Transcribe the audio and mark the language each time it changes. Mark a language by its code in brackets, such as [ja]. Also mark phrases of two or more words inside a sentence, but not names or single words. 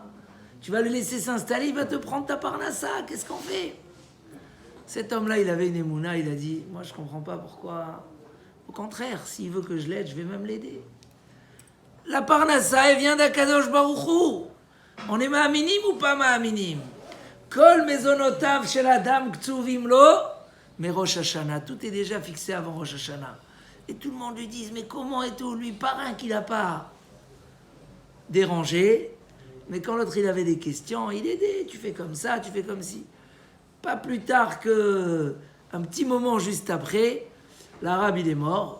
[fr] Tu vas le laisser s'installer, il va te prendre ta parnassa, qu'est-ce qu'on fait? Cet homme-là, il avait une émouna, il a dit, moi je comprends pas pourquoi. Au contraire, s'il veut que je l'aide, je vais même l'aider. La parnassa, elle vient d' [he] הקדוש ברוך הוא. [fr] On est ma'aminim ou pas ma'aminim? [he] כל מזונותיו של אדם קצובים לו. [fr] Mais Rosh Hashanah, tout est déjà fixé avant Rosh Hashanah. Et tout le monde lui dit, mais comment et tout? Lui, parrain qu'il n'a pas dérangé. Mais quand l'autre, il avait des questions, il aidait. Tu fais comme ça, tu fais comme ci. Pas plus tard qu'un petit moment juste après, l'arabe, il est mort.